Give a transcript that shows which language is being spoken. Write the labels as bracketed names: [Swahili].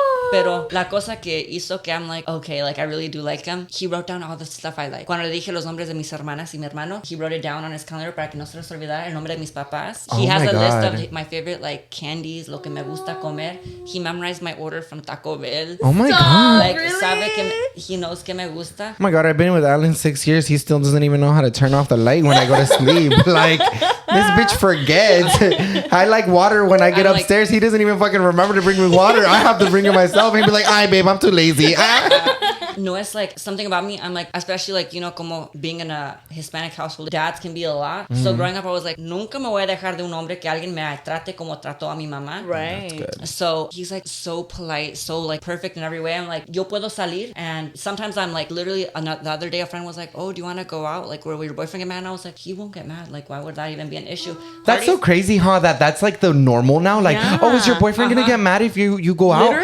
[Spanish] Pero la cosa que hizo que [English] I'm like, okay, like I really do like him. He wrote down all the stuff I like. [Spanish] Cuando le dije los nombres de mis hermanas y mi hermano, [English] he wrote it down on his calendar [Spanish] para que no se les olvidara el nombre de mis papás. [English] He has a list of my favorite, like, candies, [Spanish] lo que me gusta comer. [English] He memorized my order from Taco Bell. Oh my God. [Spanish] Like, sabe que [English] he knows [Spanish] que me gusta. [English] Oh my God, I've been with Alan 6 years. He still doesn't even know how to turn off the light when I go to sleep. Like, this bitch forgets. I like water when I get upstairs. He doesn't even fucking remember to bring me water. I have to bring it myself. He'd be like, "Ay, babe, I'm too lazy." No, it's like something about me. I'm like, especially like, you know, como being in a Hispanic household, dads can be a lot. So growing up, I was like, [Spanish] nunca me voy a dejar de un hombre que alguien me trate como trató a mi mamá. [English] Right. So he's like so polite, so like perfect in every way. I'm like, [Spanish] yo puedo salir. [English] And sometimes I'm like, literally, the other day a friend was like, oh, do you want to go out? Like, where will your boyfriend get mad? And I was like, he won't get mad. Like, why would that even be an issue? That's so crazy, huh? That's like the normal now. Like, oh, is your boyfriend gonna get mad if you go out?